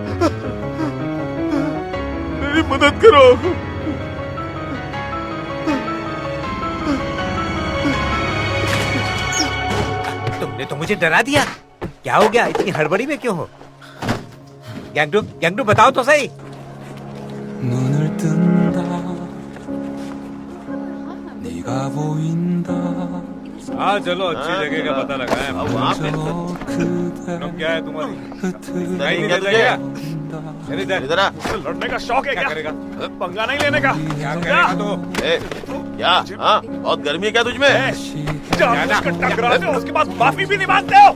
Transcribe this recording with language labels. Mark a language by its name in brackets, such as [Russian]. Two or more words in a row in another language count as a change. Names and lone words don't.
[Hindi] मेरी मदद करो। तुमने तो मुझे डरा दिया। क्या हो गया? इतनी हड़बड़ी में क्यों हो? गैंगडू बताओ तो सही। [Korean] 눈을 뜬다 네가 보인다 [Hindi] हाँ चलो अच्छी जगह का पता लगा है। [Korean] 그대 [Hindi] क्या है तुम्हारी? नहीं [Korean] 흐트러 [Hindi] निकल जाएगा। [Korean] 본다 [Hindi] इधर आ। लड़ने का शौक है क्या? करेगा? पंगा नहीं लेने का। क्या करेगा तो? क्या? हाँ, बहुत गर्मी है क्या तुझमें? जान उसको टकराते हो, उसके बाद माफी भी नहीं मांगते हो।